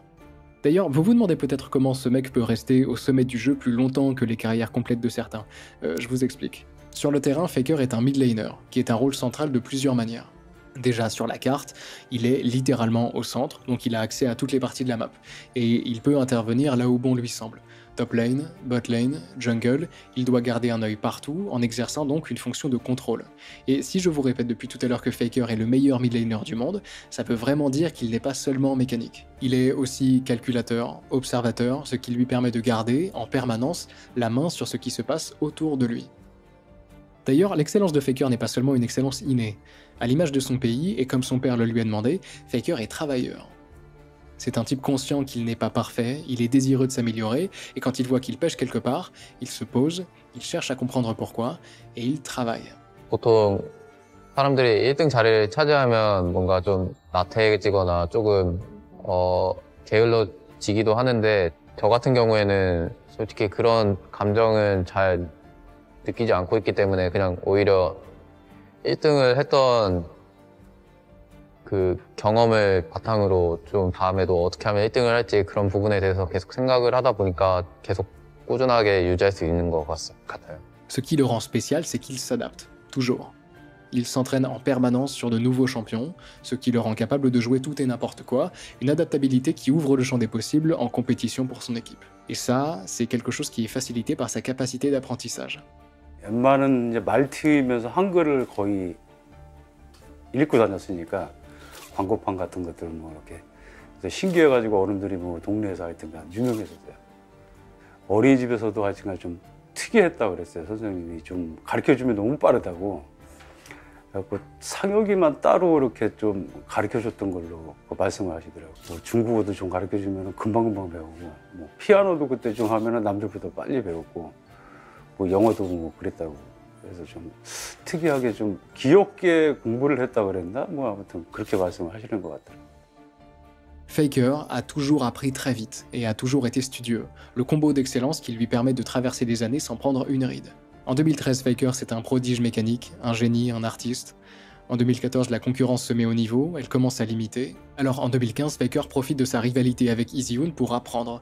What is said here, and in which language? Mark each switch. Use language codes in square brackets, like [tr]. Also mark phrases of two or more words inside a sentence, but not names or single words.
[fr] D'ailleurs, vous vous demandez peut-être comment ce mec peut rester au sommet du jeu plus longtemps que les carrières complètes de certains. Je vous explique. Sur le terrain, Faker est un [en] mid laner, [fr] qui est un rôle central de plusieurs manières. Déjà sur la carte, il est littéralement au centre, donc il a accès à toutes les parties de la map, et il peut intervenir là où bon lui semble. [en] Top lane, bot lane, [fr] jungle, il doit garder un œil partout, en exerçant donc une fonction de contrôle. Et si je vous répète depuis tout à l'heure que Faker est le meilleur [en] mid laner [fr] du monde, ça peut vraiment dire qu'il n'est pas seulement mécanique. Il est aussi calculateur, observateur, ce qui lui permet de garder, en permanence, la main sur ce qui se passe autour de lui. D'ailleurs, l'excellence de Faker n'est pas seulement une excellence innée. À l'image de son pays, et comme son père le lui a demandé, Faker est travailleur. C'est un type conscient qu'il n'est pas parfait, il est désireux de s'améliorer, et quand il voit qu'il pêche quelque part, il se pose, il cherche à comprendre pourquoi, et il travaille. [ko] 보통 사람들이 1등 자리를 차지하면 뭔가 좀 나태해지거나 조금 게을러지기도 하는데 저 같은 경우에는 솔직히 그런 감정은 잘 느끼지 않고 있기 때문에 그냥 오히려 1등을 했던 그 경험을 바탕으로 좀 다음에도 어떻게 하면 1등을 할지 그런 부분에 대해서 계속 생각을 하다 보니까 계속 꾸준하게 유지할 수 있는 것 같아요. [fr] Ce qui le rend spécial, c'est qu'il s'adapte, toujours. Il s'entraîne en permanence sur de nouveaux champions, ce qui le rend capable de jouer tout et n'importe quoi, une adaptabilité qui ouvre le champ des possibles en compétition pour son équipe. Et ça, c'est quelque chose qui est facilité par sa capacité d'apprentissage. [ko] 웬만한 이제 말티면서 한글을 거의 읽고 다녔으니까 광고판 같은 것들 뭐 이렇게 신기해가지고 어른들이 뭐 동네에서 하여튼 유명했었어요. 어린이집에서도 하여튼 좀 특이했다고 그랬어요. 선생님이 좀 가르쳐주면 너무 빠르다고. 그래갖고 상혁이만 따로 이렇게 좀 가르쳐줬던 걸로 말씀을 하시더라고요. 뭐 중국어도 좀 가르쳐주면 금방금방 배우고, 뭐 피아노도 그때 좀 하면 남들보다 빨리 배웠고, 뭐 영어도 뭐 그랬다고. 그래서 좀 특이하게 좀 귀엽게 공부를 했다고 그랬나? 뭐 아무튼 그렇게 말씀을 하시는 것 같더라고요. [fr] Faker a toujours appris très vite et a toujours été studieux, le combo d'excellence qui lui permet de traverser les années sans prendre une ride. En 2013, Faker c'est un prodige mécanique, un génie, un artiste. En 2014, la concurrence se met au niveau, elle commence à l'imiter. Alors en 2015, Faker profite de sa rivalité avec Easyhoon pour apprendre.